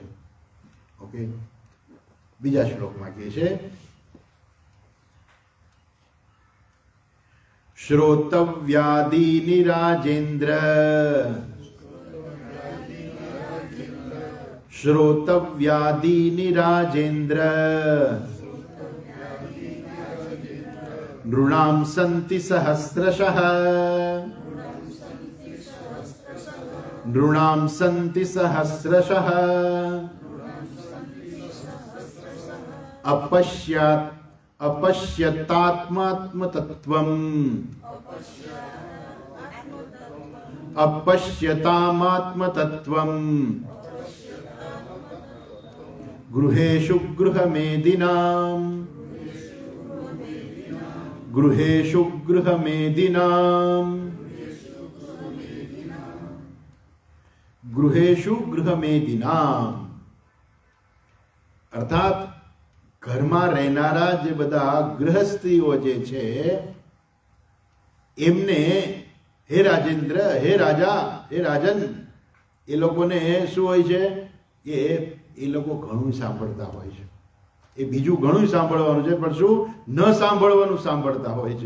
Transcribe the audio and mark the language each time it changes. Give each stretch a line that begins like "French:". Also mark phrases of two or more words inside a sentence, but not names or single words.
Gujarati: ઓકે, બીજા શ્લોકમાં કહે છે
Sanskrit: શ્રોતવ્યાદિની રાજેન્દ્ર, શ્રોતવ્યાદિની રાજેન્દ્ર, નૃણામ સંતિ સહસ્રશઃ, નૃણામ સંતિ સહસ્રશઃ, अपश्यत् अपश्यतात्मात्मतत्त्वम्, अपश्यतामात्मतत्त्वम्, गृहेषु गृहमेदिनाम्, गृहेषु गृहमेदिनाम्, गृहेषु गृहमेदिनाम्,
Gujarati: अर्थात ઘરમાં રહેનારા જે બધા ગૃહસ્થીઓ જે છે એમને હે રાજેન્દ્ર, હે રાજા, હે રાજન, એ લોકોને શું હોય છે કે એ લોકો ઘણું સાંભળતા હોય છે. એ બીજું ઘણું સાંભળવાનું છે, પણ શું ન સાંભળવાનું સાંભળતા હોય છે.